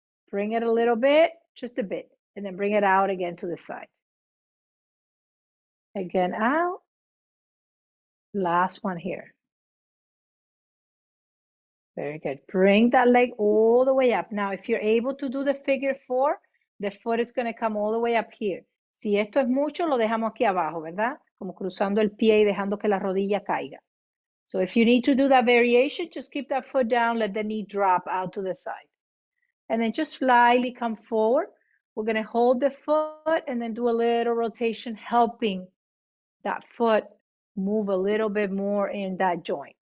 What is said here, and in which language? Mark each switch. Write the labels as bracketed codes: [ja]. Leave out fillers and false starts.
[en] Bring it a little bit, just a bit, and then bring it out again to the side. Again out. Last one here. Very good. Bring that leg all the way up. Now, if you're able to do the figure 4, the foot is going to come all the way up here. [es] Si esto es mucho, lo dejamos aquí abajo, ¿verdad? Como cruzando el pie y dejando que la rodilla caiga. [en] So if you need to do that variation, just keep that foot down, let the knee drop out to the side. And then just slightly come forward. We're going to hold the foot and then do a little rotation, helping that foot move a little bit more in that joint.